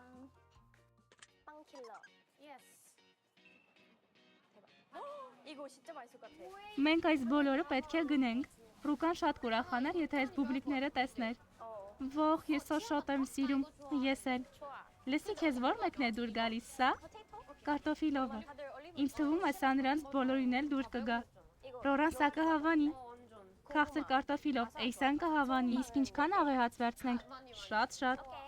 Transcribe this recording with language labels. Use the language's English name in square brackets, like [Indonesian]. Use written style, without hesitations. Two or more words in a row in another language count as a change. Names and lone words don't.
[Korean] 빵킬러. 예스. 대박. 이거 진짜 맛있을 것 같아. [Armenian] Մենք այս բոլորը պետք է գնենք։ Ռուկան շատ կուրախանար, եթե այս բուբլիկները տեսներ։ Ոխ, ես շատ եմ սիրում, ես էլ։ Լսի, քեզ ո՞ր մեկն է դուր գալիս, սա։ Կարտոֆիլովը։ Ինձ թվում է սա նրանց բոլորին էլ դուր կգա։ Ռորան սա կհավանի։ Քաղցր կարտոֆիլով, էյսան կհավանի։ Իսկ ինչքան աղեղած վերցնենք։ Շատ։